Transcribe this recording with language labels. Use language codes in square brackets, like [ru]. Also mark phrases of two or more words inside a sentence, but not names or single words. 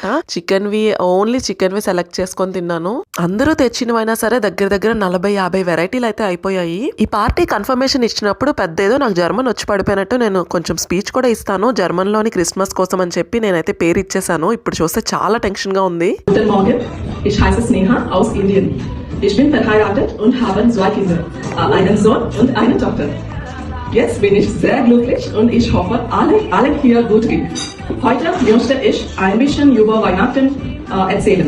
[en] only chicken [te] వి సెలెక్ట్ చేసుకొని తిన్నాను. అందరూ తెచ్చినవైనా సరే దగ్గర 40-50 వెరైటీలు అయితే అయిపోయాయి. ఈ [en] party confirmation [te] ఇచ్చినప్పుడు పెద్ద ఏదో నాకు జర్మన్ వచ్చి పడిపోయినట్టు నేను కొంచెం స్పీచ్ కూడా ఇస్తాను జర్మన్ లోని క్రిస్మస్ కోసం అని చెప్పి నేనైతే పేరు ఇచ్చేసాను. ఇప్పుడు చూస్తే చాలా టెన్షన్ గా ఉంది. [de] Ich heiße Sneha aus Indien. Ich bin verheiratet und habe 2 Kinder, einen Sohn und eine Tochter. Jetzt bin ich sehr glücklich und ich hoffe, alle hier gut geht. Heute möchte ich ein bisschen über Weihnachten erzählen.